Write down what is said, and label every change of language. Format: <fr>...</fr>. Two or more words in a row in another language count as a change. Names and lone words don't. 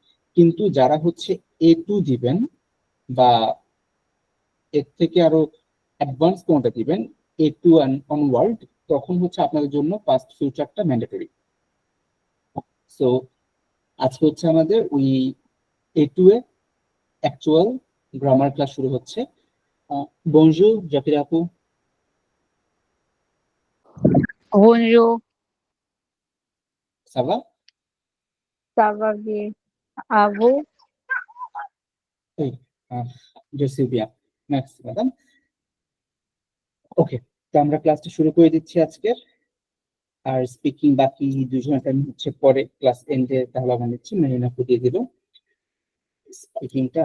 <bn>কিন্তু যারা হচ্ছে A2 দিবেন বা এর থেকে আরো অ্যাডভান্স কোনটা দিবেন, A2 অনওয়ার্ড, তখন হচ্ছে আপনাদের জন্য</bn> <en>past futureটা</en> <bn>ম্যান্ডেটরি। সো আজকে হচ্ছে আমাদের ওই A2 এ</bn> <en>actual grammar class</en> <bn>শুরু হচ্ছে। বনজু জাকির আপু।</bn> <fr>Bonjour, ça va. ça va bien? À vous? এই জসিবিয়া ম্যাক্স ম্যাডাম।</fr> <bn>ওকে, তো আমরা ক্লাসটা শুরু করে দিচ্ছি আজকে। আর স্পিকিং বাকি দুজনের টাইম হচ্ছে পরে</bn> <en>class endে,</en> <bn>তাহলে আমরা নিচ্ছি মেরিনা দিয়ে দিল স্পিকিংটা।</bn>